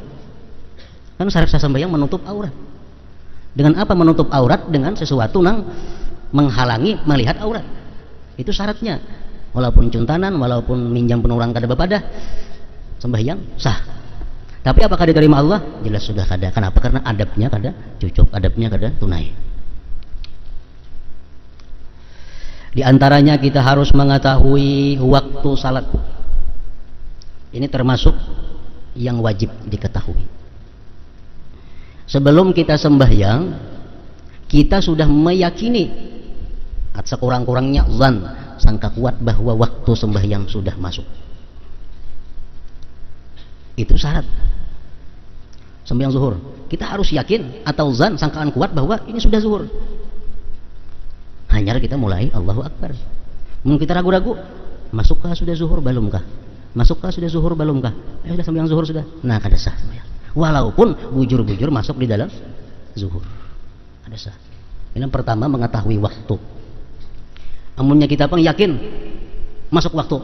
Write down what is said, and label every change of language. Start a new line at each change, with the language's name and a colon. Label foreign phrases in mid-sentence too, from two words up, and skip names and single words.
Indonesian: Kan syarat sah sembahyang menutup aurat. Dengan apa menutup aurat? Dengan sesuatu yang menghalangi melihat aurat. Itu syaratnya.
Banjar: Walaupun cuntanan, walaupun minjam penurang kada bepadah, sembahyang sah.
Indonesian: Tapi apakah diterima Allah?
Banjar: Jelas sudah kada. Kenapa? Karena adabnya kada cukup, adabnya kada tunai.
Indonesian: Di antaranya kita harus mengetahui waktu salat. Ini termasuk yang wajib diketahui. Sebelum kita sembahyang, kita sudah meyakini sekurang-kurangnya zan, sangka kuat bahwa waktu sembahyang sudah masuk. Itu syarat sembahyang zuhur. Kita harus yakin atau zan, sangkaan kuat bahwa ini sudah zuhur. Hanya kita mulai
Arabic: الله أكبر.
Indonesian: Mungkin kita ragu-ragu, masukkah sudah zuhur belumkah?
Banjar: Masukkah sudah zuhur belumkah? Sudah sembahyang zuhur sudah. Nah, kada sah sembahyang. Walaupun bujur-bujur masuk di dalam zuhur. Kada sah. Ini yang pertama, mengetahui waktu. Amunnya kita pun yakin masuk waktu.